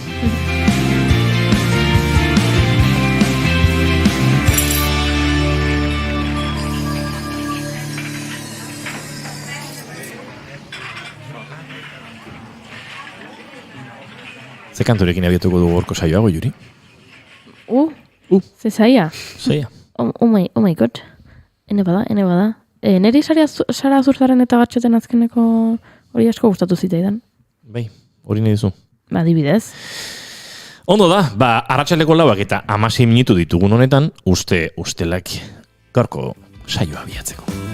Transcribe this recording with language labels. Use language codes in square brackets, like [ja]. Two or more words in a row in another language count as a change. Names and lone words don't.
[eu] Ze kanturekin abiatuko du gorko saioa, Goiuri? Ze zaia? Zaia. [en] Oh my god. [eu] Ene bada. Neri Sara Azurtzaren eta Gatxoten azkeneko hori asko gustatu zitaidan. Bai, hori nahi duzu. Adibidez. Ondo da, arratsaldeko 4 eta 16 minutu ditugun honetan, ustelak gaurko saioa abiatzeko.